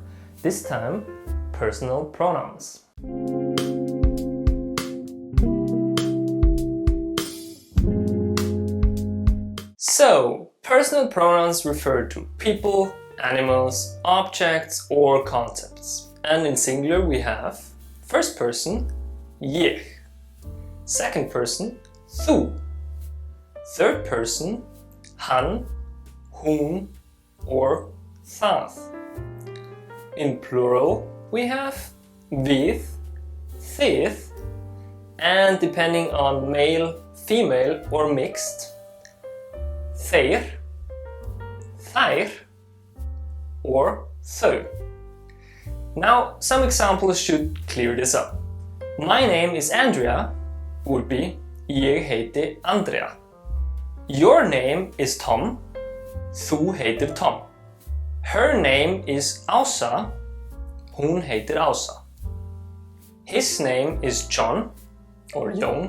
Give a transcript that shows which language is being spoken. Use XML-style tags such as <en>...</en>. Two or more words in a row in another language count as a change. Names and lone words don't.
<en>This time, personal pronouns. So, personal pronouns refer to people, animals, objects or concepts. And in singular we have first person, ég. Second person, þú. Third person,</en> <is>hann, hún,</is> <en>or það. In plural, we have</en> <is>við, þið,</is> <en>and depending on male, female, or mixed,</en> <is>þeir, þær,</is> <en>or þau. Now, some examples should clear this up. My name is Andrea would be</en> <is>ég heiti Andrea.</is> <en>Your name is Tom.</en> <is>Þú heitir Tom.</is> <en>Her name is Ása.</en> <is>Hún heitir Ása.</is> <en>His name is John or Jón.</en>